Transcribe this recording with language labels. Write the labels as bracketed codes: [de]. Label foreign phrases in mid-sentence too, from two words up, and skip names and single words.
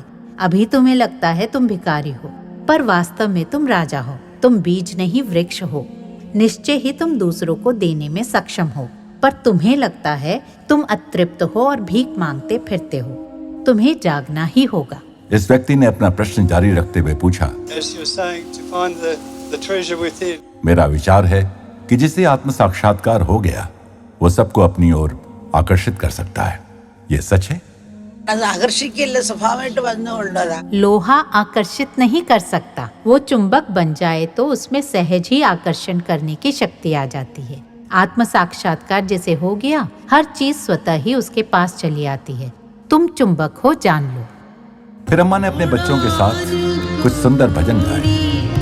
[hi] अभी तुम्हें लगता है तुम भिखारी हो, पर वास्तव में तुम राजा हो। तुम बीज नहीं वृक्ष हो। निश्चय ही तुम दूसरों को देने में सक्षम हो, पर तुम्हें लगता है तुम अतृप्त हो और भीख मांगते फिरते हो। तुम्हें जागना ही होगा। इस व्यक्ति ने अपना प्रश्न जारी रखते हुए पूछा, [en] As you're saying, to find the treasure within. [hi] मेरा विचार है कि जिसे आत्म साक्षात्कार हो गया वो सबको अपनी ओर आकर्षित कर सकता है। ये सच है? [ml] അത് ആകർഷിക്കില്ല, സ്വഭാവമായിട്ട് വന്നുകൊണ്ടതാ. [hi] लोहा आकर्षित नहीं कर सकता। वो चुंबक बन जाए तो उसमें सहज ही आकर्षण करने की शक्ति आ जाती है। आत्म साक्षात्कार जैसे हो गया, हर चीज स्वतः ही उसके पास चली आती है। तुम चुंबक हो, जान लो। फिर अम्मा ने अपने बच्चों के साथ कुछ सुंदर भजन गाए।